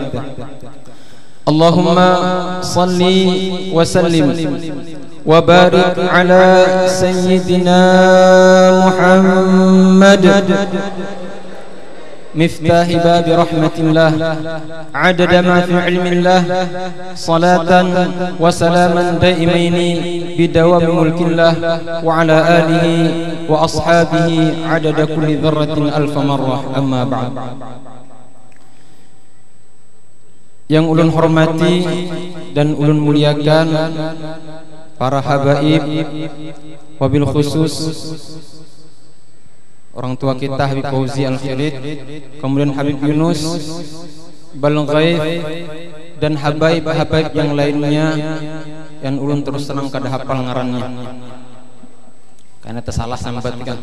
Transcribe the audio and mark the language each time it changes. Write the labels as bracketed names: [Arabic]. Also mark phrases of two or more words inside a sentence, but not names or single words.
[Arabic] اللهم صل وسلم وبارك على سيدنا محمد مفتاح باب رحمة الله عدد ما في علم الله صلاة وسلاما دائمين بدوام ملك الله وعلى آله وأصحابه عدد كل ذرة ألف مرة. أما بعد. [Banjar] Yang ulun hormati dan ulun muliakan para habaib, [Arabic] وبالخصوص [Banjar] orang tua kita Habib Fauzi Al-Khalid, kemudian Habib Yunus Balghaif, dan habaib-habaib yang lainnya yang ulun terus senang kada hafal ngarannya karena tersalah sambatkan.